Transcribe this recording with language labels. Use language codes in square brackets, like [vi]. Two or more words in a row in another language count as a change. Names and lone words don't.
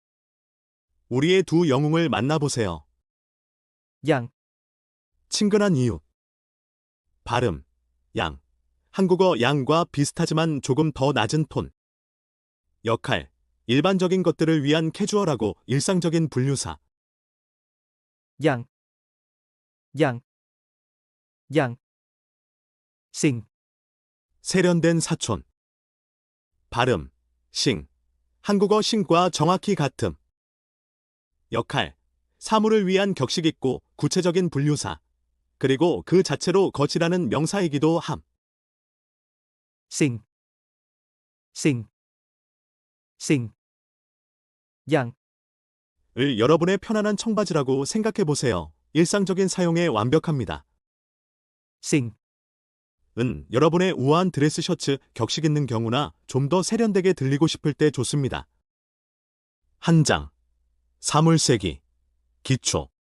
[ko] 우리의 두 영웅을 만나보세요. [th] อย่าง [ko] 친근한 이유. 발음, 양. 한국어 양과 비슷하지만 조금 더 낮은 톤. 역할, 일반적인 것들을 위한 캐주얼하고 일상적인 분류사. [th] อย่าง อย่าง อย่าง สิ่ง [ko] 세련된 사촌. 발음, 싱. 한국어 싱과 정확히 같음. 역할, 사물을 위한 격식 있고 구체적인 분류사. 그리고 그 자체로 것이라는 명사이기도 함. [th] สิ่ง สิ่ง สิ่ง อย่าง [ko] 을 여러분의 편안한 청바지라고 생각해 보세요. 일상적인 사용에 완벽합니다. [th] สิ่ง [ko] 은 여러분의 우아한 드레스 셔츠 격식 있는 경우나 좀 더 세련되게 들리고 싶을 때 좋습니다. 한 장, 사물 세기, 기초.